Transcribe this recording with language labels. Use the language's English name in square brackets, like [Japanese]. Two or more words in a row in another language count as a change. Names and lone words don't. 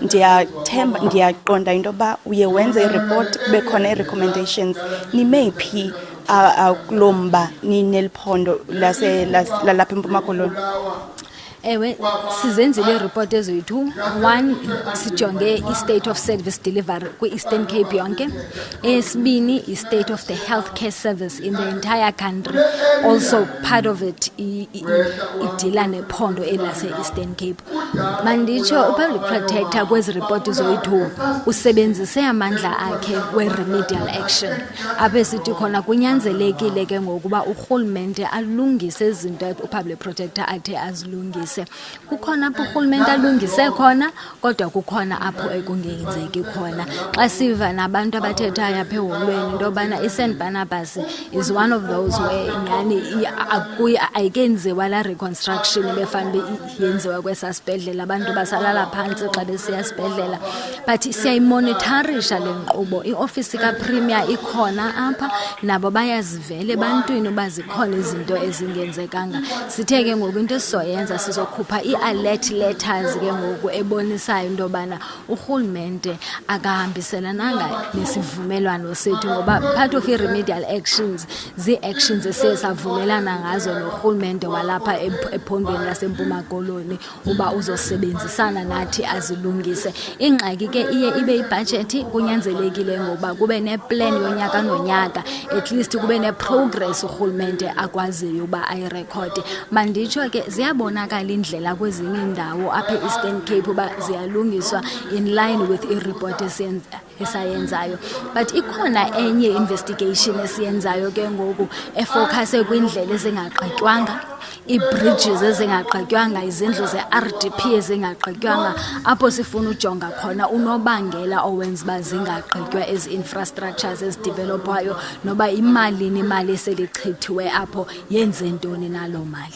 [Xhosa] Ndiyaqonda into yoba uye wenze i-report kube khona i-recommendations. Nimephi kuloo mba nineliphondo lalapha eMpuma Koloni? Ewe, sizenzile report ezethu. One, sijonge i- [English] state of service delivery [Xhosa] kwi-Eastern Cape yonke. Esibini, [English] i-state of the healthcare service in the entire country. Also part of it [Xhosa] idila nephondo elase-Eastern Cape. Manditsho upublic protector kwezi report zethu usebenzise amandla akhe we- [English] remedial action. [Xhosa] Apha sithi khona kunyanzelekile ke ngokuba urhulumente alungise izinto upublic protector athe azilungise. Kukhona apho urhulumente alungise khona, kodwa kukhona apho ekungenzeki khona. Xa siva nabantu abathethayo apha eholweni into yobana i-St. Barnabas [English] is one of those where [Xhosa] nyani ayikenziwa la reconstruction befanele yenziwa kwesa sibhedlela, abantu basalala phantsi xa besiya sibhedlela. But siyayimonitorisha le nkqubo. I-ofisi kaPremier ikhona apha, nabo bayazivela ebantwini uba zikhona izinto ezingenzekanga. Sithe ke ngoku into esizoyenza sizokhupha i- [English] alert letters [Xhosa] ke ngoku ebonisayo into yobana urhulumente akahambiselananga nesivumelwano sethu, ngoba [English] part of i-remedial actions [Xhosa] zii-actions esiye savumelana ngazo norhulumente walapha ephondweni laseMpuma Koloni uba uzosebenzisana nathi azilungise. Ingxaki ke iye ibe ibhajethi, kunyanzelekile ngoba kube neplan yonyaka nonyaka, [English] at least [Xhosa] kube ne-progress urhulumente akwaziyo uba ayirekhode. Manditsho ke ziyabonakala indlela kwezinye indawo apha e-Eastern Cape uba ziyalungiswa [English] in line with [Xhosa] i-report esayenzayo. But ikhona enye investigation esiyenzayo ke ngoku efocuse kwindlela ezingagqitywanga, ii-bridges ezingagqitywanga, izindlu ze-RDP ezingagqitywanga, apho sifuna ujonga khona unobangela owenza uba zingagqitywa ezi infrastructures ezidevelopwayo, noba imali eselichithiwe apho yenze ntoni naloo mali.